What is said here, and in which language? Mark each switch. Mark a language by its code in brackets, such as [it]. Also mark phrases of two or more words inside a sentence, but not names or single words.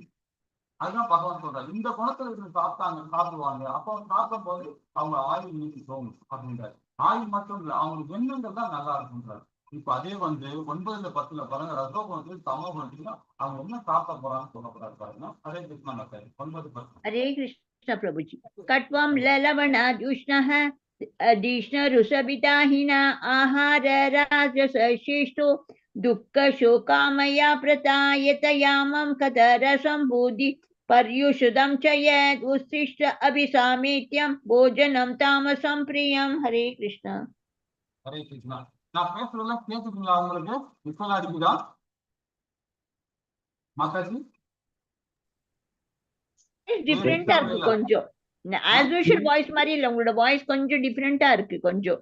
[ta] அதுதான் பகவான் சொல்றாரு, இந்த குணத்துல இருந்து சாப்பிடுவாங்க. அப்போ சாப்பிடும் போது அவங்க ஆயுள் நீடிக்கும் அப்படின்றாரு. ஆயுள் மட்டும் இல்லை, அவங்களுக்கு எண்ணங்கள் தான் நல்லா இருக்குன்றாரு. இப்ப அதே வந்து 9-10 பாருங்க, ரசோ குணத்துல சம குணத்துல அவங்க என்ன சாப்பிட போறாங்கன்னு சொல்லக்கூடாது பாருங்க. அதே கிருஷ்ணா மத்தாரு 9-10. [hi] हरे कृष्ण प्रभु जी। [sa] कट्वं ललवणाद् उष्णः अधीष्ण रुसबिताहिना आहार राजसशिष्टो दुःख शोकामया प्रतायतयामं कतरसम्बुधि पर्युषुदं च यद् उत्सिष्ट अभिसामीत्यं भोजनं तामसं प्रियं। [hi] हरे कृष्ण। [ta] ஹரே கிருஷ்ணா. நான் பேசுறதெல்லாம் கேட்டுக்கீங்களா உங்களுக்கு? இப்பெல்லாம் அடிக்குதா மாதாஜி? டிஃபரெண்டா இருக்கு கொஞ்சம். [en] as usual voice [ta] மாதிரி இல்ல, உங்களோட வாய்ஸ் கொஞ்சம் டிஃபரெண்டா இருக்கு கொஞ்சம்.